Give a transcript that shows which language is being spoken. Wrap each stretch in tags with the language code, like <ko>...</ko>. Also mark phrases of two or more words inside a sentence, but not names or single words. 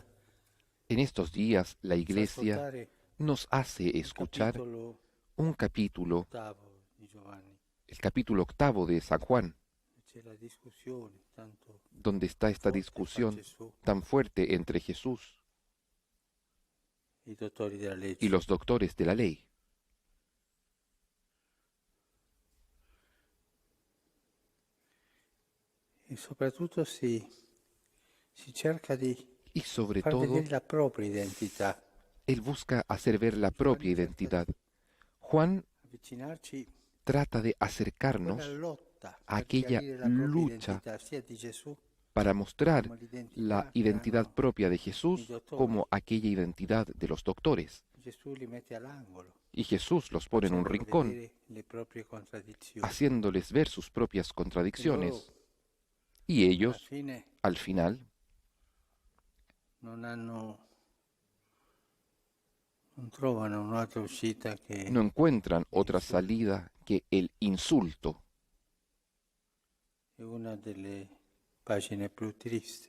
<es>En estos días la</es> <it>fa</it> <es>Iglesia</es> <it>ascoltare</it> <es>nos hace</es> <it>un</it> <es>escuchar</es> <it>capitolo</it> <es>un capítulo,</es> <it>ottavo di Giovanni.</it> <es>el capítulo 8 de San Juan,</es> <it>C'è la discussione tanto</it> <es>donde está esta</es> <it>forte fra</it> <es>discusión</es> <it>Gesù</it> <es>tan fuerte entre Jesús</es> <it>e i dottori della</it> <es>y</es> <it>legge.</it> <es>los doctores de la ley.</es> <it>E soprattutto si cerca di</it> <es>Y sobre</es> <it>far</it> <es>todo,</es> <it>vedere la propria identità,</it> <es>Él busca hacer ver la propia identidad. Juan</es> <it>avvicinarci</it> <es>trata de</es> <it>a quella</it> <es>acercarnos</es> <it>lotta</it> <es>a</es> <it>per</it> <es>aquella</es> <it>chiarire la propria</it> <es>lucha</es> <it>identità sia di Gesù</it> <es>para mostrar</es> <it>come</it> <es>la</es> <it>l'identità che</it> <es>identidad</es> <it>hanno</it> <es>propia de</es> <it>i</it> <es>Jesús</es> <it>dottori.</it> <es>como aquella identidad de los doctores.</es> <it>Gesù li mette all'angolo,</it> <es>Y Jesús los pone en un</es> <it>facendo</it> <es>rincón,</es> <it>vedere le proprie contraddizioni.</it> <es>haciéndoles ver sus propias</es> <it>E loro</it> <es>contradicciones. Y</es> <it>alla</it> <es>ellos,</es> <it>fine</it> <es>al final,</es> <it>non trovano un'altra uscita che</it> <es>no encuentran otra</es> <it>l'insulto.</it> <es>salida que el insulto.</es> <it>È una delle pagine più tristi.</it>